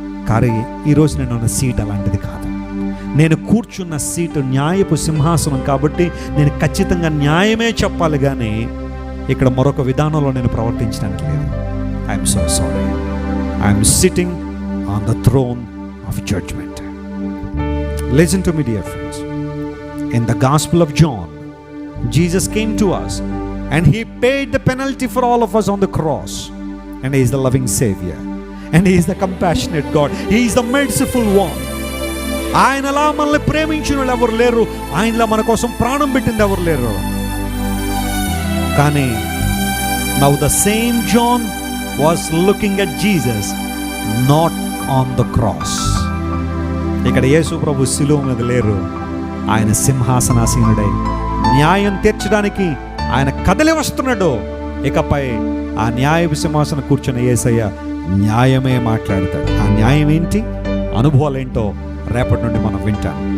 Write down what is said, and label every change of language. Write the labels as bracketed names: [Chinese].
[Telugu] కానీ ఈరోజు నేను ఉన్న సీట్ అలాంటిది కాదు. నేను కూర్చున్న సీటు న్యాయపు సింహాసనం కాబట్టి నేను ఖచ్చితంగా న్యాయమే చెప్పాలి, కానీ ఇక్కడ మరొక విధానంలో నేను ప్రవర్తించడానికి లేదు. [English] I'm so sorry. I'm sitting on the throne of judgement. Listen to me, dear friends. In the Gospel of John, Jesus came to us and he paid the penalty for all of us on the cross. And he is the loving Savior. And he is the compassionate God. He is the merciful one. [Telugu] ఆయనలా మనల్ని ప్రేమించిన వాళ్ళు ఎవరు లేరు, ఆయనలా మన కోసం ప్రాణం పెట్టింది ఎవరు లేరు. కానీ [English] now the same John was looking at Jesus, not on the cross. [Telugu] ఇక్కడ యేసు ప్రభు శిలువ మీద లేరు, ఆయన సింహాసనాసీనుడై న్యాయం తీర్చడానికి ఆయన కదలి వస్తున్నాడు. ఇకపై ఆ న్యాయపు సింహాసనం కూర్చున్న యేసయ్య న్యాయమే మాట్లాడతాడు. ఆ న్యాయం ఏంటి, అనుభవాలు ఏంటో రేపటి నుండి మనం వింటాం.